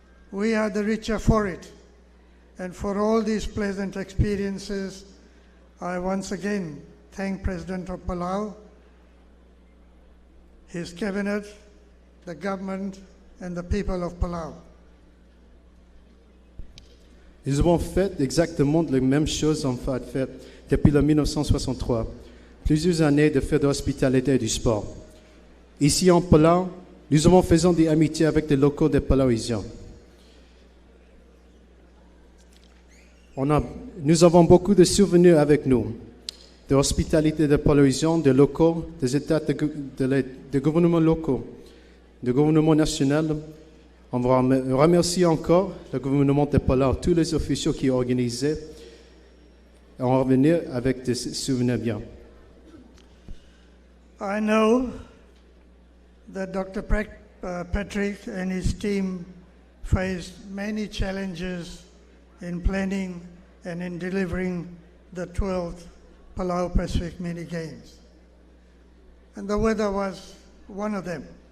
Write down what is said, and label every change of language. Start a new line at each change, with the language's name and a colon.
English: We are the richer for it, and for all these pleasant experiences, I once again thank President of Palau, his cabinet, the government, and the people of Palau.
French: Nous avons fait exactement la même chose en fait depuis le 1963, plusieurs années de fête d'hospitalité et du sport. Ici en Palau, nous avons fait des amitiés avec les locaux des Palauisiens. Nous avons beaucoup de souvenirs avec nous, de l'hospitalité des Palauisiens, des locaux, des états de gouvernements locaux, du gouvernement national. On va remercier encore le gouvernement de Palau, tous les officiels qui ont organisé. On va revenir avec des souvenirs bien.
English: I know that Dr. Patrick and his team faced many challenges in planning and in delivering the 12th Palau Pacific Mini Games. And the weather was one of them.